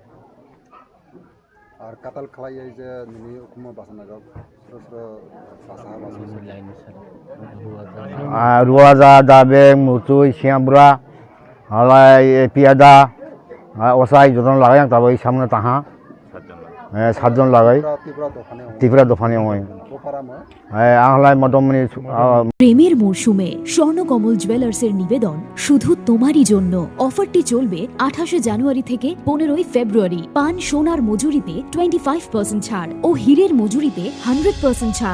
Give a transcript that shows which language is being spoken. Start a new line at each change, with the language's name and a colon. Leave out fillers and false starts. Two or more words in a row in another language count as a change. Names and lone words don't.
Kok Borok: आर काताल खालाय जे निनि उखुमा बासना गाव सोर सोर बासा रुवाजा दाबे मुतु सियाब्रा आलाय पियादा असाय जतन लागाय आं ताबो सामने ताहा 7জন লাগাই ত্রিপুরা দোকানে ত্রিপুরা দফানি ওই দোপারামো আহলাই মদমনি
Bangla: প্রেমের মরশুমে স্বর্ণকমল জুয়েলার্সের নিবেদন শুধু তোমারই জন্য। অফারটি চলবে 28 জানুয়ারি থেকে 15 ফেব্রুয়ারি। পান সোনার মজুরিতে 25% ছাড় ও হীরের মজুরিতে 100% ছাড়।